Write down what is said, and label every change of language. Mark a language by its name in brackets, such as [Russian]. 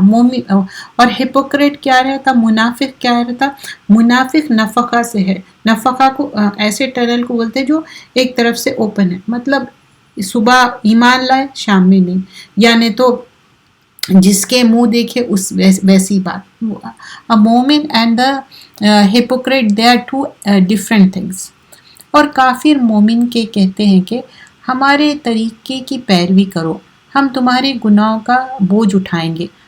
[Urdu] مومن اور ہپوکریٹ کیا رہتا؟ منافق کیا رہتا؟ منافق نفقہ سے ہے. نفقہ کو ایسے ٹنل کو بولتے ہیں جو ایک طرف سے اوپن ہے، مطلب صبح ایمان لائے شام میں نہیں، یعنی تو جس کے منہ دیکھے اس ویسی بات. [English] A momin and the hypocrite they are two different things. [Urdu] اور کافر مومن کے کہتے ہیں کہ ہمارے طریقے کی پیروی کرو، ہم تمہارے گناہوں کا بوجھ اٹھائیں گے.